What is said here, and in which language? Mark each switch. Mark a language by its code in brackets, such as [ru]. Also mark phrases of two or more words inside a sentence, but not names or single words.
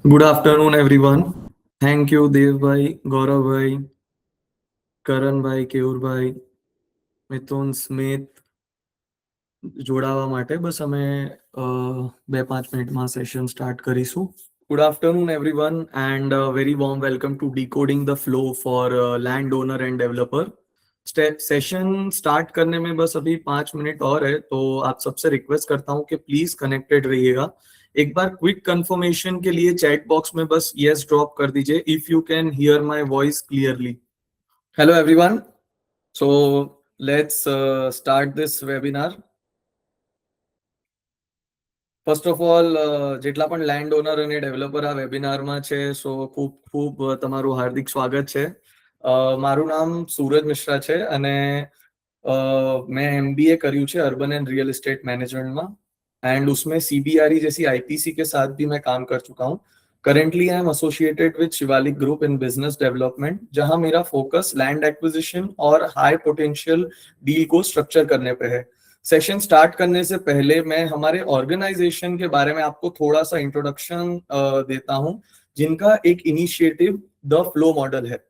[en] Good afternoon, everyone. Thank you, Dev bhai, Gaurav bhai, Karan bhai, Keur bhai, [gu] મિથુન સ્મિથ જોડાવા માટે. બસ અમે 2-5 મિનિટમાં [en] session start [gu] કરીશું. [en] Good afternoon, everyone, and a very warm welcome to Decoding the Flow for Landowner and Developer. session start [hi] करने में बस अभी 5 मिनट और है, तो आप सबसे रिक्वेस्ट करता हूँ कि [en] please connected [hi] रहिएगा. एक बार [en] quick confirmation [hi] के लिए [en] chat box [hi] में बस यस ड्रॉप कर दीजिए [en] if you can hear my voice clearly. Hello everyone, so let's start this webinar. First of all, [gu] જેટલા પણ [en] land owner [gu] અને ડેવલપર આ વેબિનારમાં છે, સો ખૂબ ખૂબ તમારું હાર્દિક સ્વાગત છે. મારું નામ सूरज मिश्रा છે અને [hi] मैं MBA [gu] કર્યું છે [en] urban and real estate management [hi] में, एंड उसमें CBRE जैसी IPC के साथ भी मैं काम कर चुका हूँ. [en] currently I am associated with Shivalik Group in business development, [hi] जहां मेरा फोकस [en] land acquisition [hi] और [en] high potential deal [hi] को स्ट्रक्चर करने पे है. [en] session start [hi] करने से पहले मैं हमारे ऑर्गेनाइजेशन के बारे में आपको थोड़ा सा इंट्रोडक्शन देता हूं, जिनका एक इनिशिएटिव द फ्लो मॉडल है.